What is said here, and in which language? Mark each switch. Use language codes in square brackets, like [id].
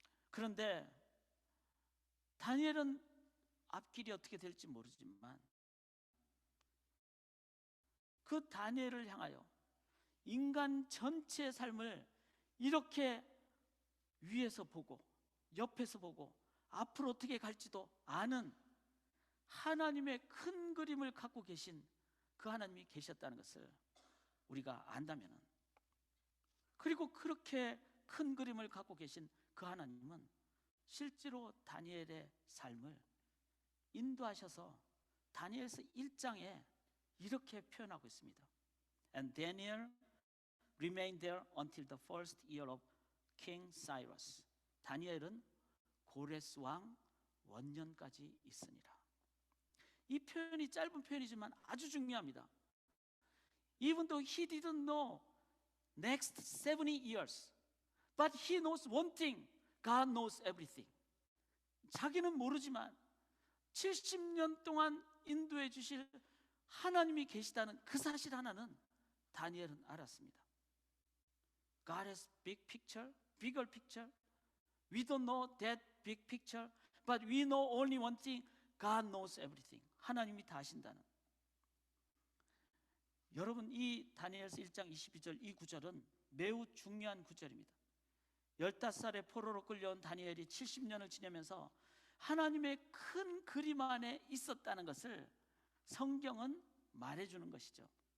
[ko] 그런데 다니엘은 앞길이 어떻게 될지 모르지만 그 다니엘을 향하여 인간 전체의 삶을 이렇게 위에서 보고 옆에서 보고 앞으로 어떻게 갈지도 아는 하나님의 큰 그림을 갖고 계신 그 하나님이 계셨다는 것을 우리가 안다면, 그리고 그렇게 큰 그림을 갖고 계신 그 하나님은 실제로 다니엘의 삶을 인도하셔서 다니엘서 1장에 이렇게 표현하고 있습니다. [en] And Daniel remained there until the first year of King Cyrus. [ko] 다니엘은 고레스 왕 원년까지 있으니라. 이 표현이 짧은 표현이지만 아주 중요합니다. [en] Even though he didn't know next 70 years, but he knows one thing, God knows everything. [ko] 자기는 모르지만 70년 동안 인도해 주실 하나님이 계시다는 그 사실 하나는 다니엘은 알았습니다. [en] God has big picture, bigger picture. We don't know that big picture, but we know only one thing, God knows everything. [ko] 하나님이 다 아신다는. 여러분, 이 다니엘서 1장 22절 이 구절은 매우 중요한 구절입니다. 15살에 포로로 끌려온 다니엘이 70년을 지내면서 하나님의 큰 그림 안에 있었다는 것을 성경은 말해주는 것이죠.